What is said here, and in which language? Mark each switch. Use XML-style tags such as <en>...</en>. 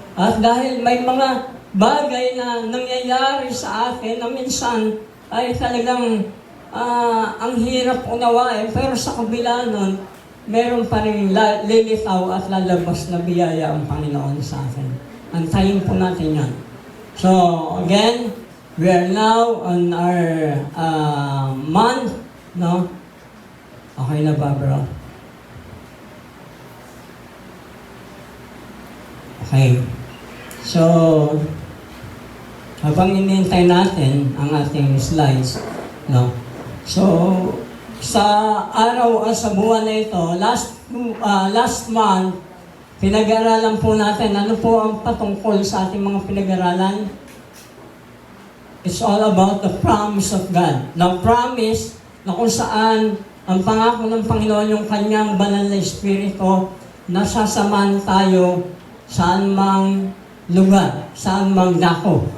<tl>At dahil may mga bagay na nangyayari sa atin na minsan ay talagang ang hirap unawain, pero sa kabila nun, meron pa rin lilitaw at lalabas na biyaya ang Panginoon sa atin. Antayin po natin yan.</tl> <en>So, again, we are now on our month, no?</en> <tl>Okay na ba, bro?</tl> <en>Okay.</en> <tl>So, habang inintay natin ang ating slides, no? So, sa araw sa buwan na ito, last month, pinag-aralan po natin, ano po ang patungkol sa ating mga pinag-aralan?</tl> <en>It's all about the promise of God. Now, promise</en> <tl>na kung saan Ang pangako ng Panginoon, yung kanyang banal na Espiritu, nasasamahan tayo saan mang lugar, saan mang dako.</tl>